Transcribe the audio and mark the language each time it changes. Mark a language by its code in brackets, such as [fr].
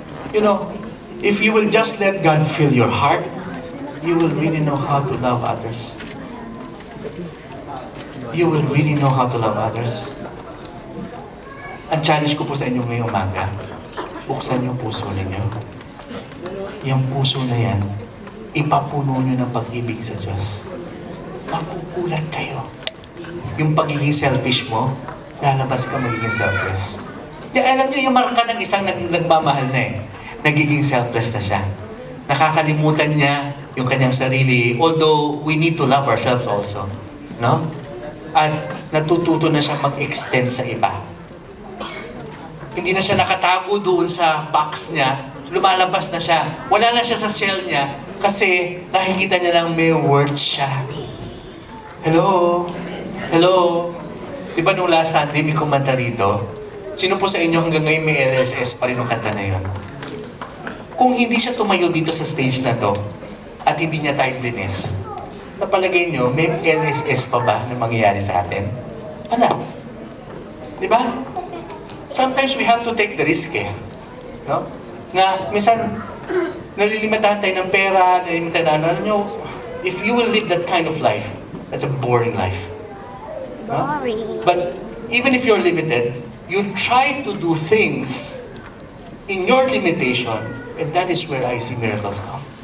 [en] You know, if you will just let God fill your heart, you will really know how to love others. You will really know how to love others. [tl] Ang challenge ko po sa inyo ngayong umaga, buksan yung puso ninyo. Yung puso na yan, ipapuno nyo ng pag-ibig sa Diyos. Mapupulan kayo. Yung pagiging selfish mo, lalabas ka magiging selfless. Di, alam nyo, yung marka ng isang nagmamahal na nagiging selfless na siya. Nakakalimutan niya yung kanyang sarili, [en] although we need to love ourselves also. [tl] No? At natututo na siya mag-extend sa iba. Hindi na siya nakatago doon sa box niya, lumalabas na siya. Wala na siya sa shell niya kasi nakikita niya lang may worth siya. Hello? Hello? Di ba nung last Sunday may kumanta rito? Sino po sa inyo hanggang ngayon may LSS pa rin yung kanta na yun? Kung hindi siya tumayo dito sa stage na to at hindi niya timeliness, napalagay niyo, may LSS pa ba na mangyayari sa atin? Wala. Di ba? [en] Sometimes we have to take the risk no? [tl] Na minsan, nalilimitahan tayo ng pera, nalilimitahan na, alam nyo, [en] if you will live that kind of life, that's a boring life. No? But even if you're limited, you try to do things in your limitation, and that is where I see miracles come.